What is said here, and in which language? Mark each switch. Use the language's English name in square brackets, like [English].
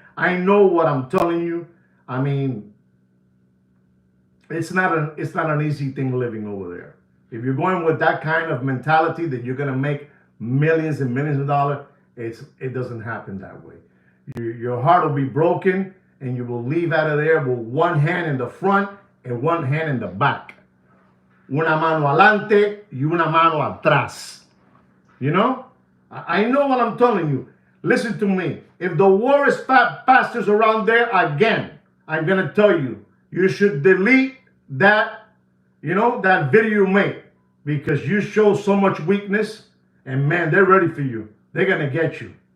[English] I know what I'm telling you. I mean, it's not an easy thing living over there. If you're going with that kind of mentality that you're gonna make millions and millions of dollars, it doesn't happen that way. Your heart will be broken, and you will leave out of there with one hand in the front and one hand in the back. [Spanish] Una mano adelante y una mano atrás. [English] You know? I know what I'm telling you. Listen to me. If the Walrus fat bastards around there again, I'm going to tell you, you should delete that, you know, that video you made, because you show so much weakness, and man, they're ready for you. They're going to get you.